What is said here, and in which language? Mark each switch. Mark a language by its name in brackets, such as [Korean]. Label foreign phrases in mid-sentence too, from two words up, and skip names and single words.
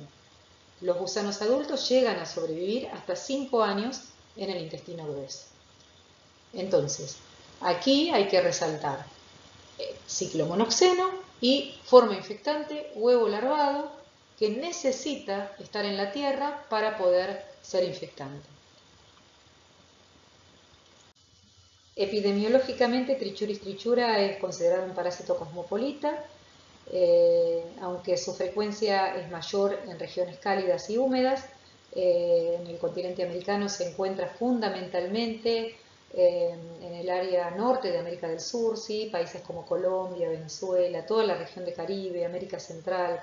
[Spanish] Los gusanos adultos llegan a sobrevivir hasta 5 años en el intestino grueso. Entonces, aquí hay que resaltar ciclo monoxeno y forma infectante, huevo larvado, que necesita estar en la tierra para poder ser infectante. Epidemiológicamente, Trichuris trichura es considerado un parásito cosmopolita, aunque su frecuencia es mayor en regiones cálidas y húmedas. En el continente americano se encuentra fundamentalmente en el área norte de América del Sur, ¿sí? Países como Colombia, Venezuela, toda la región de Caribe, América Central.